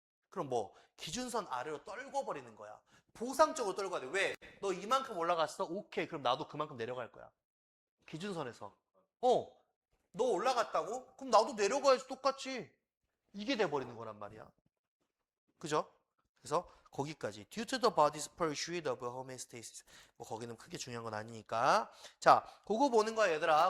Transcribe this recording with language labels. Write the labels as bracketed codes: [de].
[ko] 그럼 뭐 기준선 아래로 떨궈버리는 거야. 보상적으로 떨궈야 돼. 왜? 너 이만큼 올라갔어? 오케이. 그럼 나도 그만큼 내려갈 거야. 기준선에서. 너 올라갔다고? 그럼 나도 내려가야지 똑같이. 이게 돼버리는 거란 말이야. 그죠? 그래서 거기까지. [en] Due to the body's pursuit of homeostasis. [ko] 뭐 거기는 크게 중요한 건 아니니까. 자, 그거 보는 거야 얘들아.